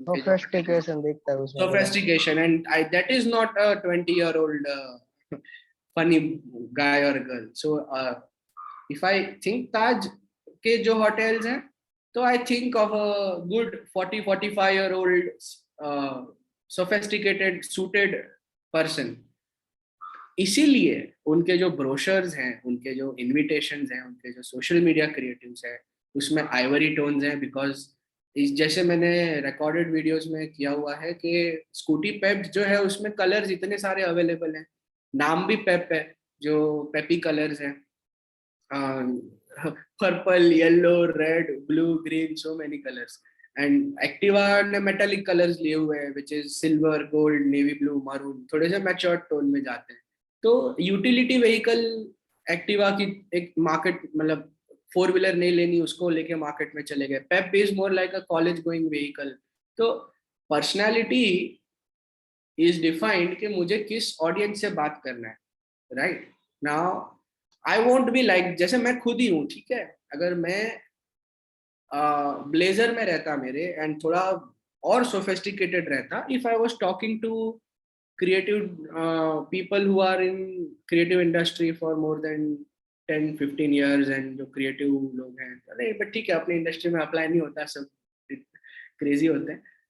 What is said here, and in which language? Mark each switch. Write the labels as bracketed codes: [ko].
[hi] Sophistication दिखता है उसमें, [en] Sophistication, and that is not a 20 year old funny guy और girl. So if I think Taj [hi] के जो hotels हैं, तो [en] I think of a good 40-45 year old sophisticated suited person। [hi] इसीलिए उनके जो ब्रोशर्स हैं, उनके जो इनविटेशंस हैं, उनके जो सोशल मीडिया क्रिएटिव्स हैं, उसमें आइवरी टोन्स हैं। बिकॉज जैसे मैंने रिकॉर्डेड वीडियोस में किया हुआ है कि स्कूटी पेप जो है उसमें कलर्स इतने सारे अवेलेबल हैं, नाम भी पेप है, जो पेपी कलर्स हैं, purple, yellow, red, blue, green, [en] so many colors। and Activa ने metallic colors [hi] लिए हुए हैं, [en] which is silver, gold, navy blue, maroon, [hi] थोड़े से [en] matured tone [hi] में जाते हैं। तो [en] utility vehicle Activa की एक market, मतलब [hi] 4 व्हीलर नहीं लेनी, उसको लेके मार्केट में चले गए। [en] Pep is more like a college going vehicle. [hi] तो पर्सनालिटी इज डिफाइंड कि मुझे किस ऑडियंस से बात करना है, right. [en] now I won't be like, [hi] जैसे मैं खुद ही हूँ, ठीक है, अगर मैं ब्लेजर में रहता मेरे एंड थोड़ा और सोफिस्टिकेटेड रहता, [en] if I was talking to creative people who are in creative industry for more than 10-15 years [hi] and जो creative लोग हैं, अरे बट ठीक है, अपनी इंडस्ट्री में अप्लाई नहीं होता, सब क्रेजी होते हैं।